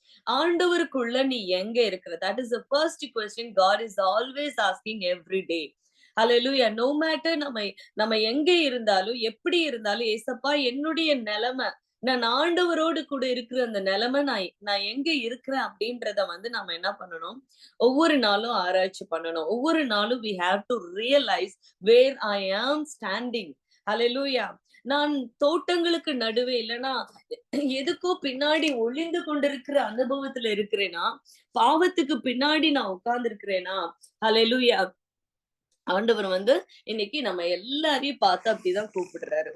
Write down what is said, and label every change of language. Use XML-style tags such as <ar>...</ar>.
<ta>ஆண்டவருக்குள்ள நீ எங்க இருக்கிற?</ta> <en>That is the first question God is always asking every day. Hallelujah.</en> <ta>No matter நம்ம எங்க இருந்தாலும் எப்படி இருந்தாலும், ஏசப்பா என்னுடைய நிலைமை, நான் ஆண்டவரோடு கூட இருக்கிற அந்த நிலைமை, நான் எங்க இருக்கிறேன் அப்படின்றத வந்து நம்ம என்ன பண்ணணும், ஒவ்வொரு நாளும் ஆராய்ச்சி பண்ணணும். ஒவ்வொரு நாளும்</ta> <en>we have to realize where I am standing.</en> <ta>ஹல்லேலூயா. நான் தோட்டங்களுக்கு நடுவே இல்லைன்னா எதுக்கோ பின்னாடி ஒளிந்து கொண்டிருக்கிற அனுபவத்துல இருக்கிறேனா, பாவத்துக்கு பின்னாடி நான் உட்கார்ந்து இருக்கிறேனா? ஹல்லேலூயா. ஆண்டவர் வந்து இன்னைக்கு நம்ம எல்லாரையும் பார்த்து அப்படிதான் கூப்பிடுறாரு.</ta>